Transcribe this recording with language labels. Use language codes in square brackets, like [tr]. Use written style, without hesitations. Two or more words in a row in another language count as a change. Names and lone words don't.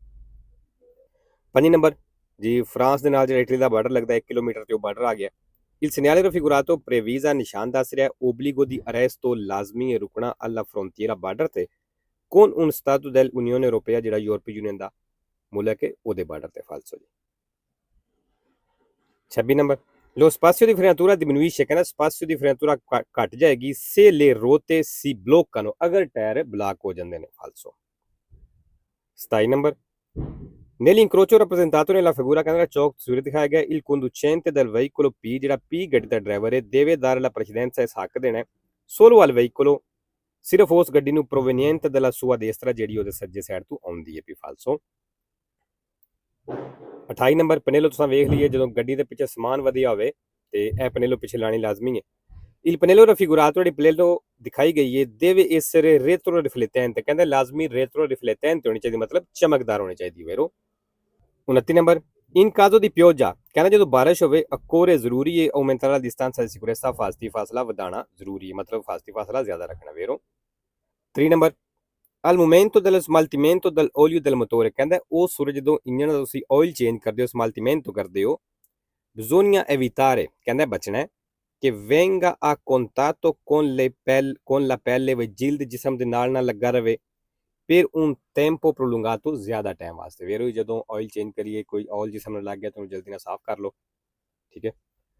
[pa] 5 ਨੰਬਰ ਜੀ ਫਰਾਂਸ ਦੇ ਨਾਲ ਜਿਹੜਾ ਇਟਲੀ ਦਾ ਬਾਰਡਰ ਲੱਗਦਾ 1 ਕਿਲੋਮੀਟਰ ਤੇ ਉਹ ਬਾਰਡਰ ਆ ਗਿਆ। [it] il segnale raffigurato previsa, [pa] ਨਿਸ਼ਾਨ ਦੱਸ ਰਿਹਾ [it] obbligo di arresto, [pa] ਲਾਜ਼ਮੀ ਹੈ ਰੁਕਣਾ [it] alla frontiera, [pa] ਬਾਰਡਰ ਤੇ [it] con un stato dell'Unione Europea, [pa] ਜਿਹੜਾ ਯੂਰਪੀ ਯੂਨੀਅਨ ਦਾ ਮੁਲਕ ਹੈ ਉਹਦੇ ਬਾਰਡਰ ਤੇ ਫਾਲਸੋ ਜੀ। [it] 26 ਨੰਬਰ lo spazio di frenatura diminuisce, ਕਹਿੰਦਾ spazio di frenatura [pa] ਘਟ ਜਾਏਗੀ [it] se le ruote si bloccano, [pa] ਅਗਰ ਟਾਇਰ ਬਲਾਕ ਹੋ ਜਾਂਦੇ ਨੇ ਫਾਲਸੋ। [it] 27 ਨੰਬਰ nell'incrocio rappresentato nella figura, [pa] ਕਹਿੰਦਾ ਚੌਕ ਤਸਵੀਰ ਦਿਖਾਇਆ ਗਿਆ [it] il conducente del veicolo P, [pa] ਜਿਹੜਾ P ਗੱਡੀ ਦਾ ਡਰਾਈਵਰ ਹੈ [it] deve dare la precedenza, [pa] ਇਸ ਹੱਕ ਦੇਣਾ [it] solo al veicolo, [pa] ਸਿਰਫ ਉਸ ਗੱਡੀ ਨੂੰ [it] proveniente dalla sua destra, [pa] ਜਿਹੜੀ ਉਹਦੇ ਸੱਜੇ ਸਾਈਡ ਤੋਂ ਆਉਂਦੀ ਹੈ ਪੀ ਫਾਲਸੋ। 28 ਨੰਬਰ ਪਨੇਲੋ ਤੁਸੀਂ ਵੇਖ ਲਈਏ ਜਦੋਂ ਗੱਡੀ ਦੇ ਪਿੱਛੇ ਸਮਾਨ ਵਧਿਆ ਹੋਵੇ ਤੇ ਇਹ ਪਨੇਲੋ ਪਿੱਛੇ ਲਾਣੀ ਲਾਜ਼ਮੀ ਹੈ। [it] il pannello raffigurato, [pa] ਜਿਹੜੀ ਪਨੇਲੋ ਦਿਖਾਈ ਗਈ ਹੈ [it] deve essere retroriflettente, [pa] ਕਹਿੰਦੇ ਲਾਜ਼ਮੀ retroriflettente ਹੋਣੀ ਚਾਹੀਦੀ, ਮਤਲਬ ਚਮਕਦਾਰ ਹੋਣੀ ਚਾਹੀਦੀ ਵੇਰੋ। [it] 29 ਨੰਬਰ in caso di pioggia, [pa] ਕਹਿੰਦਾ ਜਦੋਂ ਬਾਰਿਸ਼ ਹੋਵੇ occorre, ਜ਼ਰੂਰੀ ਹੈ [it] aumentare la distanza di sicurezza, [pa] ਫਾਸਲਾ ਵਧਾਉਣਾ ਜ਼ਰੂਰੀ ਹੈ, ਮਤਲਬ ਫਾਸਲਾ ਜ਼ਿਆਦਾ ਰੱਖਣਾ ਵੇਰੋ। [it] 3 ਨੰਬਰ al momento dello smaltimento dell'olio del motore, [pa] ਕਹਿੰਦਾ ਉਹ ਸੂਰਜ ਜਦੋਂ ਇੰਜਨ ਦਾ ਤੁਸੀਂ ਆਇਲ ਚੇਂਜ ਕਰਦੇ ਹੋ smaltimento ਕਰਦੇ ਹੋ [it] bisogna evitare, [pa] ਕਹਿੰਦਾ ਬਚਣਾ ਕਿ [it] venga a contatto con la pelle, [pa] ਵੀ ਜਿਲਦ ਜਿਸਮ ਦੇ ਨਾਲ ਨਾ ਲੱਗਾ ਰਵੇ [it] per un tempo prolungato, [pa] ਜ਼ਿਆਦਾ ਟਾਈਮ ਵਾਸਤੇ ਵੇਰੋ ਜਦੋਂ ਆਇਲ ਚੇਂਜ ਕਰੀਏ ਕੋਈ ਆਇਲ ਜਿਸਮ ਨਾਲ ਲੱਗ ਗਿਆ ਤਾਂ ਜਲਦੀ ਨਾਲ ਸਾਫ਼ ਕਰ ਲਓ, ਠੀਕ ਹੈ।